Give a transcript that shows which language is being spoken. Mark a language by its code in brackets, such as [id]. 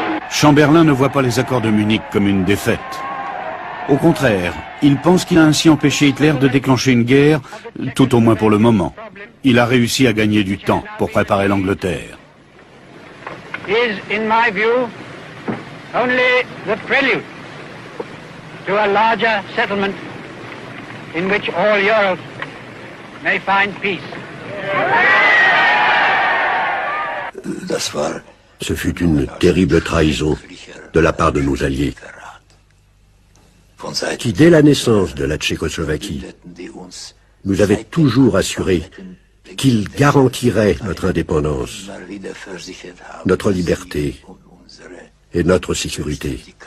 [fr] Chamberlain ne voit pas les accords de Munich comme une défaite. Au contraire, il pense qu'il a ainsi empêché Hitler de déclencher une guerre, tout au moins pour le moment. Il a réussi à gagner du temps pour préparer l'Angleterre. [en] Is, in my view, only the prelude to a larger settlement in which all Europe may find peace. [fr] Ce fut une terrible trahison de la part de nos alliés, qui, dès la naissance de la Tchécoslovaquie, nous avaient toujours assuré qu'ils garantiraient notre indépendance, notre liberté et notre sécurité.